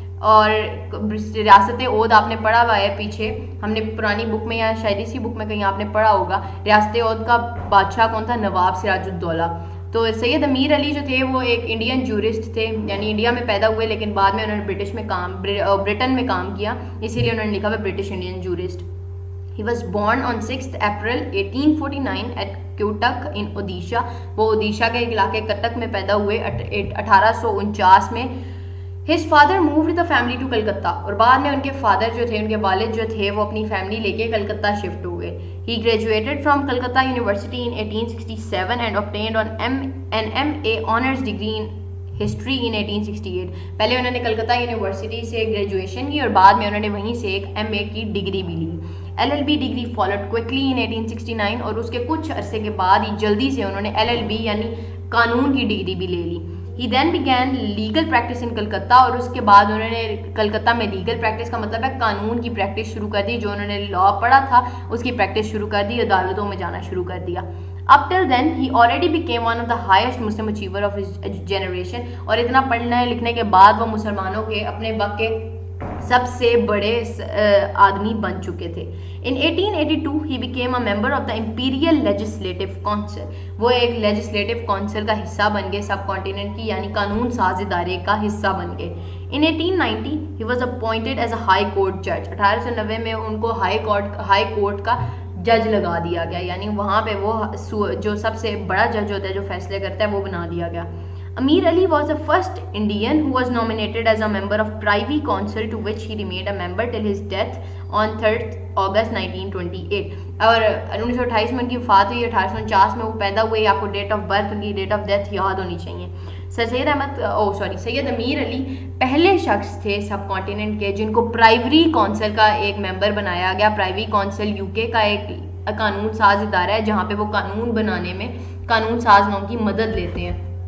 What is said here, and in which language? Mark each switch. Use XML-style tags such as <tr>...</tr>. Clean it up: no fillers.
<ur>اور ریاست اودھ آپ نے پڑھا ہوا ہے پیچھے، ہم نے پرانی بک میں یا شاید اسی بک میں کہیں آپ نے پڑھا ہوگا، ریاست اودھ کا بادشاہ کون تھا؟ نواب سراج الدولہ. تو سید امیر علی جو تھے وہ ایک انڈین جورسٹ تھے، یعنی انڈیا میں پیدا ہوئے لیکن بعد میں انہوں نے برٹن میں کام کیا، اسی لیے انہوں نے لکھا ہوا British Indian jurist.</ur> <en>He was born on 6th April 1849 at Cuttack in Odisha.</en> <ur>وہ اودیشہ کے علاقے کٹک میں پیدا ہوئے 1849 میں.</ur> <en>His father moved the family to Calcutta.</en> <ur>اور بعد میں ان کے فادر جو تھے، ان کے والد جو تھے، وہ اپنی فیملی لے کے کلکتہ شفٹ ہوئے.</ur> <en>He graduated from Calcutta University in 1867 and obtained an MA honors degree in history in 1868.</en> <ur>پہلے انہوں نے کلکتہ یونیورسٹی سے گریجویشن کی اور بعد میں انہوں نے وہیں سے ایک ایم اے کی ڈگری بھی لی.</ur> <en>LLB degree followed quickly in 1869</en> <ur>اور اس کے کچھ عرصے کے بعد ہی جلدی سے انہوں نے LLB یعنی قانون کی ڈگری بھی لے لی.</ur> <en>He then began legal practice in Calcutta</en> <ur>اور اس کے بعد انہوں نے کلکتہ میں لیگل پریکٹس کا مطلب ہے قانون کی پریکٹس شروع کر دی. جو انہوں نے لا پڑھا تھا اس کی پریکٹس شروع کر دی، عدالتوں میں جانا شروع کر دیا.</ur> <en>Up till then, he already became one of the highest Muslim achiever of his generation.</en> <ur>اور اتنا پڑھنے لکھنے کے بعد وہ مسلمانوں کے اپنے وقت کے سب سے بڑے آدمی بن چکے تھے.</ur> <en>In 1882, he became a member of the Imperial Legislative Council.</en> <ur>وہ ایک لیجسلیٹو کونسل کا حصہ بن گئے، سب کانٹیننٹ کی یعنی قانون ساز ادارے کا حصہ بن گئے.</ur> <en>In 1890, he was appointed as a high court judge.</en> <ur>1890 میں ان کو ہائی کورٹ کا جج لگا دیا گیا، یعنی وہاں پہ وہ جو سب سے بڑا جج ہوتا ہے جو فیصلے کرتا ہے وہ بنا دیا گیا.</ur> <en>Amir Ali was the first Indian who was nominated as a member of Privy Council to which he remained a member till his death on 3rd August 1928.</en> <ur>اور 1928 میں ان کی وفات ہوئی، 1849 میں وہ پیدا ہوئے. آپ کو ڈیٹ آف برتھ، ان کی ڈیٹ آف ڈیتھ یاد ہونی چاہیے. سید امیر علی پہلے شخص تھے سب کانٹیننٹ کے جن کو پرائیوری کونسل کا ایک ممبر بنایا گیا. پرائیوری کونسل UK کا ایک قانون ساز ادارہ ہے جہاں پہ وہ قانون بنانے میں قانون ساز لوگوں کی مدد لیتے ہیں.</ur>